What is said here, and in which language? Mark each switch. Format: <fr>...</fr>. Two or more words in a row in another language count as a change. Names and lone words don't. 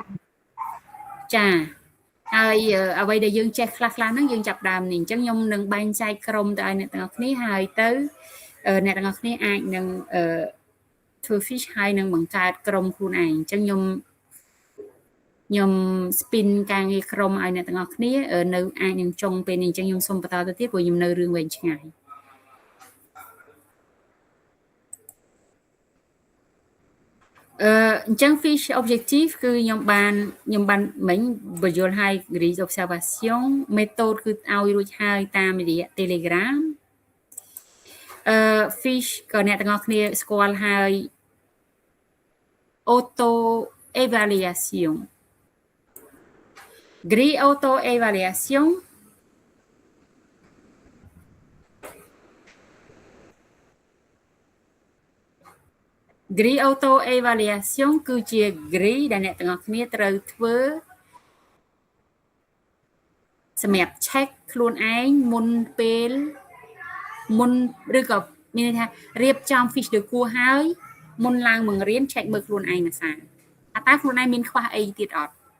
<km>ចាហើយអ្វីដែលយើងចេះខ្លះហ្នឹងយើងចាប់ដើមនេះអញ្ចឹងខ្ញុំនឹងបែងចែកក្រុមទៅឲ្យអ្នកទាំងអស់គ្នាហើយទៅអ្នកទាំងអស់គ្នាអាចនឹងធ្វើ fish ហើយនឹងបង្កើតក្រុមខ្លួនឯងអញ្ចឹងខ្ញុំ spin ការងារក្រុមឲ្យអ្នកទាំងអស់គ្នានៅអាចនឹងចុងពេលនេះអញ្ចឹងខ្ញុំសូមបន្តទៅទៀតព្រោះខ្ញុំនៅរឿងវែងឆ្ងាយ អញ្ចឹង</km> <en>fish objective</en> <km>គឺខ្ញុំបានមិញបញ្យល់ឲ្យ</km> <en>grid observation method</en> <km>គឺឲ្យរួចហើយតាមរយៈ Telegram fish ក៏អ្នកទាំងអស់គ្នាស្គាល់ហើយ</km> <en>auto evaluation grid auto evaluation Grid auto evaluation</en> <km>គឺជា grid ដែលអ្នកទាំងអស់គ្នាត្រូវធ្វើ សម្រាប់ check ខ្លួនឯងមុនឬក៏មានន័យថារៀបចំ fish ដូចគួរហើយមុនឡើងបង្រៀន check មើលខ្លួនឯងមួយសាតើខ្លួនឯងមានខ្វះអីទៀតអត់</km>